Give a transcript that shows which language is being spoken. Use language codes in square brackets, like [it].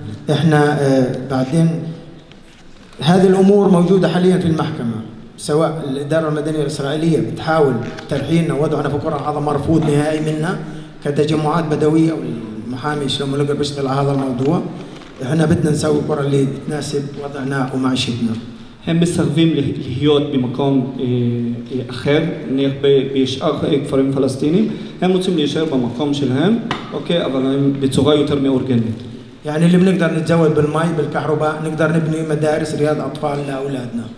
[ar] احنا بعدين هذه الامور موجوده حاليا في المحكمه سواء الاداره المدنيه الاسرائيليه بتحاول ترحيلنا ووضعنا في قرى هذا مرفوض نهائي منا كتجمعات بدويه والمحامي شلون لقى بيشتغل على هذا الموضوع احنا بدنا نسوي قرى اللي تناسب وضعنا ومعيشتنا. [he] הם מסרבים להיות במקום אחר, נניח בשאר כפרים פלסטינים, הם רוצים להישאר במקום שלהם, אוקיי, אבל הם בצורה יותר מאורגנת. [ar] يعني اللي בנقدر نتزود بالماء بالكهرباء نقدر نبني مدارس رياض أطفال لأولادنا.